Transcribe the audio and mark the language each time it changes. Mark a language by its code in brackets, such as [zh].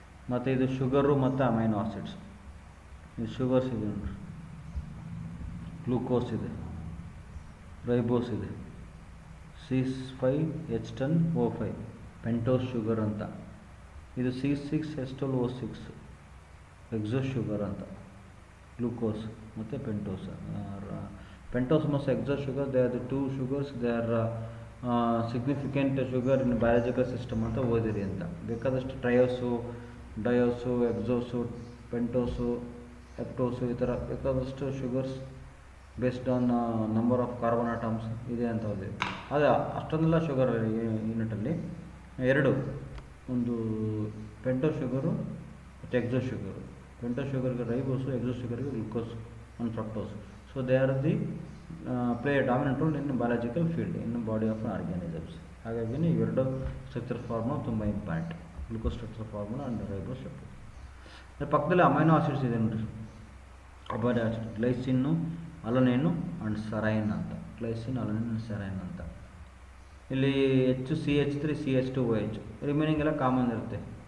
[kn] ಮತ್ತು ಇದು ಶುಗರು ಮತ್ತು ಅಮೈನೋ ಆಸಿಡ್ಸ್. ಇದು ಶುಗರ್ಸ್ ಇದೆ ನೋಡಿರಿ, ಗ್ಲೂಕೋಸ್ ಇದೆ, ರೈಬೋಸ್ ಇದೆ, C5H10O5 ಪೆಂಟೋಸ್ ಶುಗರ್ ಅಂತ. ಇದು C6H12O6 ಎಕ್ಸೋಸ್ ಶುಗರ್ ಅಂತ. ಗ್ಲೂಕೋಸ್ ಮತ್ತು ಪೆಂಟೋಸ್. [en] Pentose ಮತ್ತು exos sugar, they are the 2 sugars, they are significant sugar in biological system [kn] ಅಂತ ಓದಿರಿ ಅಂತ. ಬೇಕಾದಷ್ಟು ಟ್ರಯೋಸು, ಡಯೋಸು, ಎಕ್ಸೋಸು, ಪೆಂಟೋಸು, ಹೆಪ್ಟೋಸು, ಈ ಥರ ಬೇಕಾದಷ್ಟು sugars [en] based on number of carbon atoms [kn] ಇದೆ ಅಂತ ಓದಿರಿ. ಅದೇ ಅಷ್ಟೊಂದೆಲ್ಲ ಶುಗರ್ ಯೂನಿಟಲ್ಲಿ ಎರಡು, ಒಂದು ಪೆಂಟೋಸ್ ಶುಗರು ಮತ್ತು ಎಕ್ಸೋಸ್ sugar. Pentose ಶುಗರ್ಗೆ ರೈಬೋಸು, ಎಕ್ಸೋಸ್ ಶುಗರ್ಗೆ glucose and fructose. [en] So they are the play a dominant role in biological field, in the body of organisms. [kn] ಹಾಗಾಗಿ ಇವೆರಡು structure formula ತುಂಬ important, glucose structure formula and ribose structure. ಪಕ್ಕದಲ್ಲಿ amino acids ಇದೆ ನೋಡಿರಿ. Amino acid ಗ್ಲೈಸಿನ್ನು, ಅಲನೈನು and ಸರೈನ್ ಅಂತ. Glycine, alanine and ಸರೈನ್ ಅಂತ. ಇಲ್ಲಿ HCH3 CH2OH, remaining ಎಲ್ಲ ಕಾಮನ್ ಇರುತ್ತೆ.